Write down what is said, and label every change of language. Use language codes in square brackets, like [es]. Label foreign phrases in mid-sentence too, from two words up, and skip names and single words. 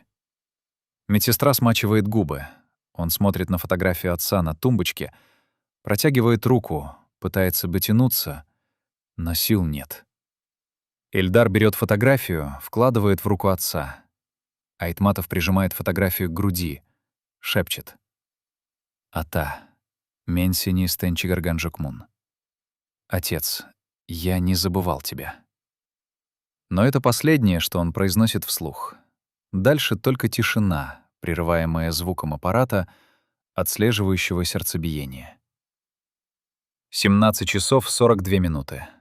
[ru] Медсестра смачивает губы. Он смотрит на фотографию отца на тумбочке, протягивает руку, пытается дотянуться, но сил нет. Эльдар берет фотографию, вкладывает в руку отца. Айтматов прижимает фотографию к груди, шепчет: [ky] «Ата, мен сени істен чыгарган жокмун». [ru] «Отец, я не забывал тебя». Но это последнее, что он произносит вслух. Дальше только тишина, прерываемая звуком аппарата, отслеживающего сердцебиение. 17 часов 42 минуты.